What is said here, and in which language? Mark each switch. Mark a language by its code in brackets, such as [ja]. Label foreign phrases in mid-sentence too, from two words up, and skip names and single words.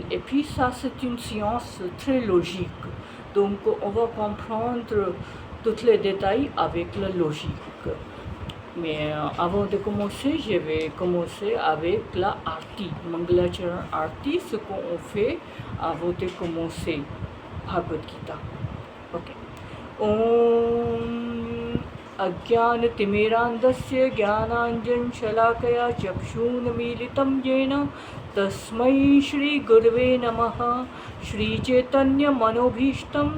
[fr] Et puis, ça, c'est une science très logique. Donc, on va comprendre tous les détails avec la logique. Mais avant de commencer, je vais commencer avec la Arti, Mangalacharan Arti, ce qu'on fait avant de commencer Bhagavad Gita. Ok. [sa] Om Ajnanatimirandasya Jnananjan Shalakaya Chakshunamilitam Yena Tasmai Shri Gurave Namaha Shri Chaitanya Manobhishtam